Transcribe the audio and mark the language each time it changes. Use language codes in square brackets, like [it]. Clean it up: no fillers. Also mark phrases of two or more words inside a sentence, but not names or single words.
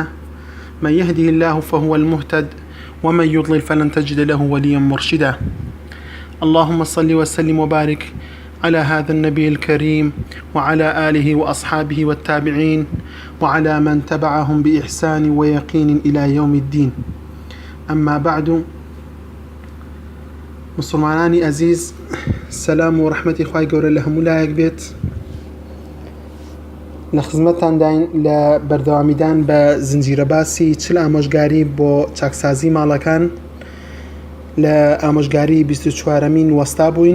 [ar] من يهده الله فهو المهتد ومن يضلل فلن تجد له وليا مرشدا. اللهم صل وسلم وبارك على هذا النبي الكريم وعلى آله وأصحابه والتابعين وعلى من تبعهم بإحسان ويقين إلى يوم الدين. أما بعد، [ckb] مسلمانانی عزیز، سلام و رحمتی خوای گەورە لە هەموو لایەک بێت. لە خزمەتتان داین لە بەردەوامیدان بە زنجیرە باسی چل ئامۆژگاری بۆ چاکسازی ماڵەکان. لە ئامۆژگاری 24مین وەستا بووین.